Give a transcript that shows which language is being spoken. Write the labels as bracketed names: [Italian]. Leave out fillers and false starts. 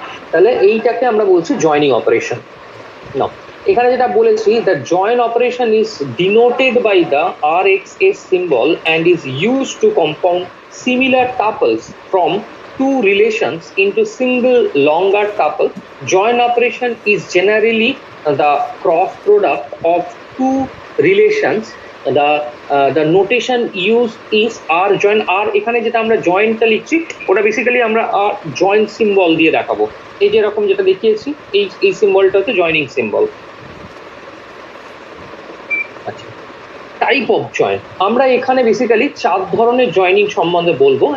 [Bangla] তাহলে এইটাকে আমরা বলছি জয়নিং অপারেশন। না, এখানে যেটা বলেছি [English] The join operation is denoted by the R X S symbol and is use to compound similar tuples from two relations into single longer tuple. Join operation is generally the cross product of two relations. The notation used is R join। [Bangla] R এখানে যেটা আমরা জয়েন্টটা লিখছি ওটা basically আমরা আর joint symbol দিয়ে দেখাবো। এই যে এরকম যেটা দেখিয়েছি এই সিম্বলটা হচ্ছে জয়েনিং সিম্বল। আচ্ছা, টাইপ অফ জয়েন আমরা এখানে বেসিক্যালি চার ধরনের জয়েনিং সম্বন্ধে বলবো।